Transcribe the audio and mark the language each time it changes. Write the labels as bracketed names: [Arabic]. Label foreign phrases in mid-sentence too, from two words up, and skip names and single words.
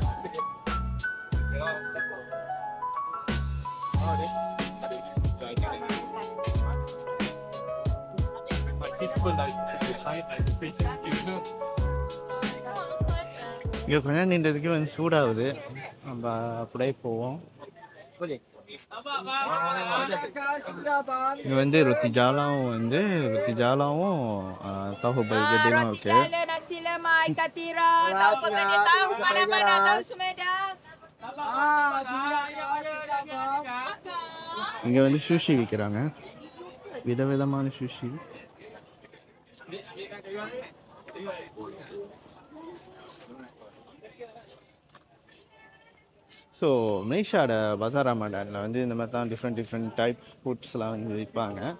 [Tamil] இங்கே கொஞ்சம் நின்றதுக்கு வந்து சூடாகுது. நம்ம அப்படியே போவோம். இங்கே வந்து ரொத்தி ஜாலாவும் [Malay] tahu bergedil okey. Nasi lemak, ikan tiram, tahu bergedil, tahu mana-mana, tahu Sumedang. [Tamil] இங்கே வந்து சுஷி விற்கிறாங்க, விதவிதமான சுஷி. ஸோ மலேசியாவோட பசார் ரமடானில் வந்து இந்த மாதிரி தான் [English] different type foods [Tamil] வந்து விற்பாங்க.